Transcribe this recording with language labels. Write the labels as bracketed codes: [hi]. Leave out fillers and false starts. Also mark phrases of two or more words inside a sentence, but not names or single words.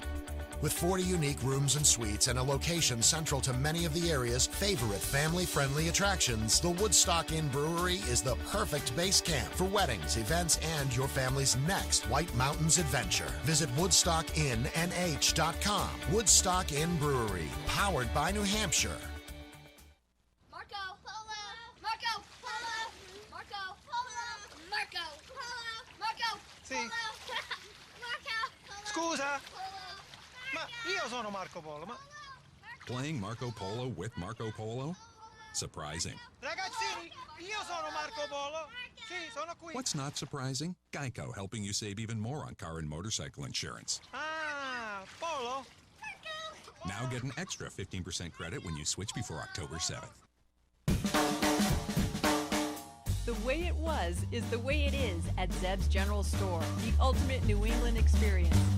[en] With 40 unique rooms and suites and a location central to many of the area's favorite family-friendly attractions, the Woodstock Inn Brewery is the perfect base camp for weddings, events, and your family's next White Mountains adventure. Visit WoodstockinnNH.com. Woodstock Inn Brewery, powered by New Hampshire. Marco Polo! Marco Polo! Marco Polo! Marco Polo! Marco [it] Sì. [en] Polo! Marco Polo! [it] Scusa, [en] Polo! [it] ma io sono Marco Polo, ma... [en] Playing Marco Polo with Marco Polo? Surprising. [it] Ragazzini, io sono Marco Polo. Sì, sono qui. [en] What's not surprising? Geico, helping you save even more on car and motorcycle insurance. Ah, Polo? Now get an extra 15% credit when you switch before October 7th. The way it was is the way it is at Zeb's General Store, the ultimate New England experience.